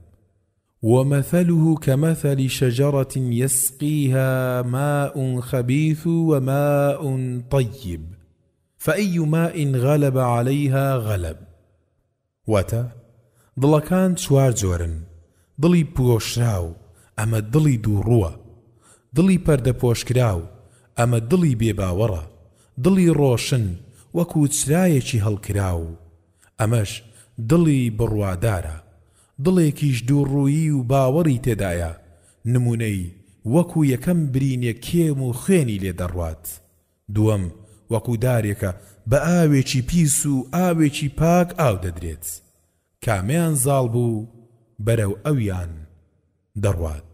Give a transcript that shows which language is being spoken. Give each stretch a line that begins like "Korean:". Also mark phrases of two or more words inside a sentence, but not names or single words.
Arabic: ومثله كمثل شجرة يسقيها ماء خبيث وماء طيب فأي ماء غلب عليها غلب.
Central Kurdish: واتا دڵەکان چوار جۆرن: دڵی پۆشراو ئەمە دڵی دووڕووە، دڵی پەردەپۆشکراو ئەمە دڵی بێباوەڕە، دڵی ڕۆشن وەکو چرایەکی هەڵکراو ئەمەش دڵی بڕوادارە، دڵێکیش دووڕوویی و باوەڕی تێدایە، نمونەی وەکو یەکەم برینێ کێم و خوێنی لێ دەڕوات، دووەم وەکو دارێکە بە ئاوێکی پیس و ئاوێکی پاک ئاو دەدرێت، کامیان زاڵ بوو بەرەو ئەویان دەڕوات.